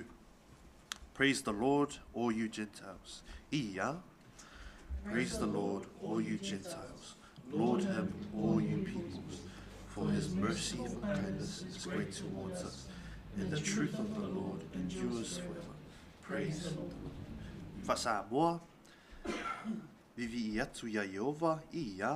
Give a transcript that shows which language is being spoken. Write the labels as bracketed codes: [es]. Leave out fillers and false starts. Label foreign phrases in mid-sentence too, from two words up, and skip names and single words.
[en] Praise the Lord, all you Gentiles. Iya. Praise the Lord, all you Gentiles. Laud him, all you peoples. For his mercy and kindness is great towards us, and the truth of the Lord endures forever. Praise the Lord. [sm] Whasamoa. Vivi iatu ya Yehova, iya.